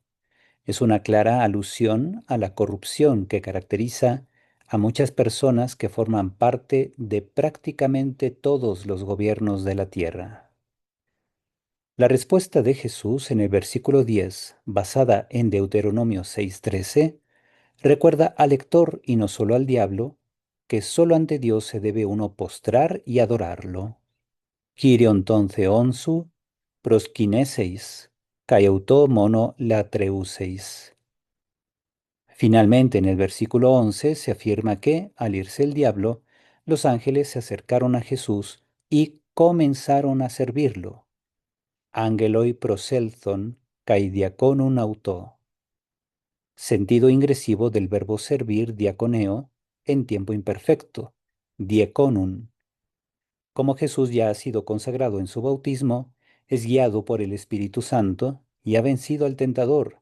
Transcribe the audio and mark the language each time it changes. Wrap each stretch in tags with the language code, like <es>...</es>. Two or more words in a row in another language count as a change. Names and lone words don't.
<es>Es una clara alusión a la corrupción que caracteriza a muchas personas que forman parte de prácticamente todos los gobiernos de la tierra. La respuesta de Jesús en el versículo 10, basada en Deuteronomio 6:13, recuerda al lector y no solo al diablo, que solo ante Dios se debe uno postrar y adorarlo.</es> <el>Κύριον τὸν θεόν σου, προσκυνήσεις, καὶ αὐτῷ μόνῳ λατρεύσεις.</el> <es>Finalmente, en el versículo 11 se afirma que, al irse el diablo, los ángeles se acercaron a Jesús y comenzaron a servirlo.</es> <el>Ἄγγελοι προσῆλθον καὶ διηκόνουν αὐτῷ.</el> <es>Sentido ingresivo del verbo servir diaconeo en tiempo imperfecto, diaconum. Como Jesús ya ha sido consagrado en su bautismo, es guiado por el Espíritu Santo y ha vencido al tentador.</es>